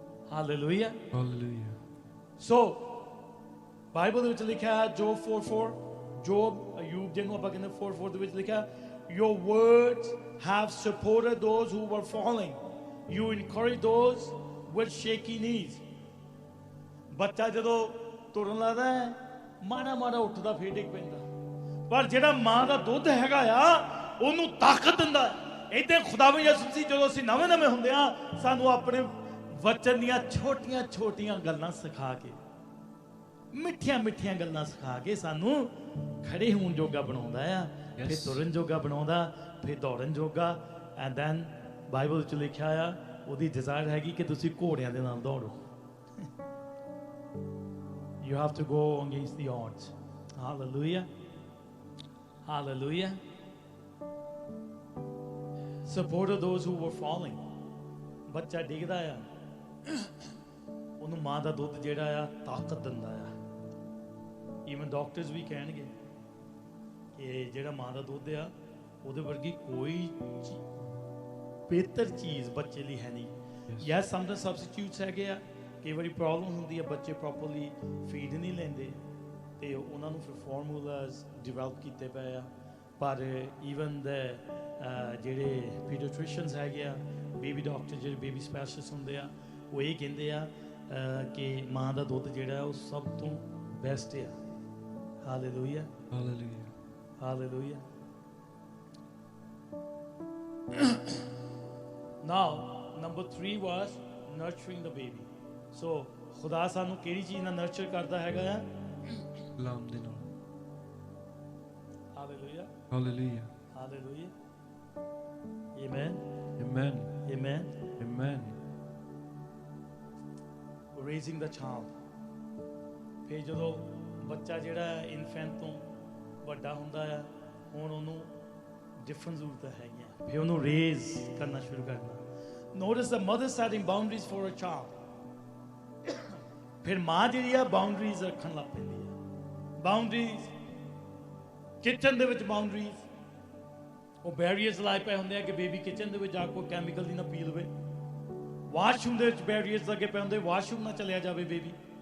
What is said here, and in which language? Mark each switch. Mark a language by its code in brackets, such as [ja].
[en] Hallelujah. Hallelujah. So, Bible ਦੇ ਵਿੱਚ ਲਿਖਿਆ ਹੈ Job 4:4, Job, Ayub ਜਿਹਨੂੰ ਆਪਾਂ ਕਹਿੰਦੇ 4:4 ਦੇ ਵਿੱਚ ਲਿਖਿਆ, your words have supported those who were falling. You encourage those with shaky knees. [pa] ਬੱਚਾ ਜਦੋਂ ਤੁਰਨ ਲੱਗਦਾ ਹੈ, ਮਾੜਾ ਮਾੜਾ ਉੱਠਦਾ ਫੇਰ ਡਿੱਗ ਪੈਂਦਾ, ਪਰ ਜਿਹੜਾ ਮਾਂ ਦਾ ਦੁੱਧ ਹੈਗਾ ਆ ਉਹਨੂੰ ਤਾਕਤ ਦਿੰਦਾ. ਏਦਾਂ ਖੁਦਾਵੰਦ ਯਿਸੂ ਮਸੀਹ ਜਦੋਂ ਅਸੀਂ ਨਵੇਂ ਨਵੇਂ ਹੁੰਦੇ ਆ, ਸਾਨੂੰ ਆਪਣੇ ਵਚਨ ਦੀਆਂ ਛੋਟੀਆਂ ਛੋਟੀਆਂ ਗੱਲਾਂ ਸਿਖਾ ਕੇ, ਮਿੱਠੀਆਂ ਮਿੱਠੀਆਂ ਗੱਲਾਂ ਸਿਖਾ ਕੇ ਸਾਨੂੰ ਖੜੇ ਹੋਣ ਜੋਗਾ ਬਣਾਉਂਦਾ ਆ, ਫਿਰ ਤੁਰਨ ਜੋਗਾ ਬਣਾਉਂਦਾ, ਫਿਰ ਦੌੜਨ ਜੋਗਾ. ਐਂਡ ਦੈਨ ਬਾਈਬਲ ਵਿੱਚ ਲਿਖਿਆ ਆ ਉਹਦੀ ਡਿਜ਼ਾਇਰ ਹੈਗੀ ਕਿ ਤੁਸੀਂ ਘੋੜਿਆਂ ਦੇ ਨਾਲ ਦੌੜੋ. [en] You have to go against the odds. Hallelujah. Hallelujah. Supported those who were falling. [pa] ਬੱਚਾ ਡਿੱਗਦਾ ਆ, ਉਹਨੂੰ ਮਾਂ ਦਾ ਦੁੱਧ ਜਿਹੜਾ ਆ ਤਾਕਤ ਦਿੰਦਾ ਆ. ਈਵਨ ਡਾਕਟਰਸ ਵੀ ਕਹਿਣਗੇ ਕਿ ਜਿਹੜਾ ਮਾਂ ਦਾ ਦੁੱਧ ਆ ਉਹਦੇ ਵਰਗੀ ਕੋਈ ਬਿਹਤਰ ਚੀਜ਼ ਬੱਚੇ ਲਈ ਹੈ ਨਹੀਂ. ਯੈਸ ਸਮ ਦੇ ਸਬਸਟੀਟਿਊਟਸ ਹੈਗੇ ਆ, ਕਈ ਵਾਰੀ ਪ੍ਰੋਬਲਮ ਹੁੰਦੀ ਹੈ, ਬੱਚੇ ਪ੍ਰੋਪਰਲੀ ਫੀਡ ਨਹੀਂ ਲੈਂਦੇ ਤੇ ਉਹਨਾਂ ਨੂੰ ਫਿਰ ਫਾਰਮੂਲਾਜ਼ ਡਿਵੈਲਪ ਕੀਤੇ ਪਏ ਆ. ਪਰ ਈਵਨ ਦੇ ਜਿਹੜੇ ਪੀਡੀਆਟ੍ਰੀਸ਼ੀਅਨਸ ਹੈਗੇ ਆ, ਬੇਬੀ ਡਾਕਟਰ ਜਿਹੜੇ ਬੇਬੀ ਸਪੈਸ਼ਲਿਸਟ ਹੁੰਦੇ ਆ, ਉਹ ਇਹ ਕਹਿੰਦੇ ਆ ਕਿ ਮਾਂ ਦਾ ਦੁੱਧ ਜਿਹੜਾ ਉਹ ਸਭ ਤੋਂ ਬੈਸਟ ਆ. Hallelujah, [en] Hallelujah. [pa] Hallelujah. [en] Now, number 3 was nurturing the baby. [pa] So, ਖੁਦਾ ਸਾਨੂੰ ਕਿਹੜੀ ਚੀਜ਼ ਨਾਲ ਨਰਚਰ ਕਰਦਾ ਹੈਗਾ ਆ? ਗੁਲਾਮ ਦੇ ਨਾਲ. [en] Hallelujah. Hallelujah. Hallelujah. Amen. Amen. Amen. Amen. Raising the child. [pa] ਫਿਰ ਜਦੋਂ ਬੱਚਾ ਜਿਹੜਾ ਇਨਫੈਂਟ ਤੋਂ ਵੱਡਾ ਹੁੰਦਾ ਆ, ਹੁਣ ਉਹਨੂੰ ਡਿਫਰੈਂਟ ਜ਼ਰੂਰਤਾਂ ਹੈਗੀਆਂ, ਫਿਰ ਉਹਨੂੰ ਰੇਜ਼ ਕਰਨਾ ਸ਼ੁਰੂ ਕਰਨਾ. [en] Notice the mother setting boundaries for a child. [pa] ਫਿਰ ਮਾਂ ਜਿਹੜੀ ਆ ਬਾਉਂਡਰੀਜ਼ ਰੱਖਣ ਲੱਗ ਪੈਂਦੀ ਆ. ਬਾਉਂਡਰੀਜ਼ ਕਿਚਨ ਦੇ ਵਿੱਚ, ਬਾਉਂਡਰੀਜ਼ ਉਹ ਬੈਰੀਅਰਸ ਲਾਏ ਪਏ ਹੁੰਦੇ ਆ ਕਿ ਬੇਬੀ ਕਿਚਨ ਦੇ ਵਿੱਚ ਜਾ ਕੋਈ ਕੈਮੀਕਲ ਦੀ ਨਾ ਪੀ ਲਵੇ. ਵਾਸ਼ਰੂਮ ਦੇ ਵਿੱਚ ਬੈਰੀਅਰਸ ਲੱਗੇ ਪਏ ਹੁੰਦੇ, ਵਾਸ਼ਰੂਮ ਨਾ ਚਲਿਆ ਜਾਵੇ ਬੇਬੀ.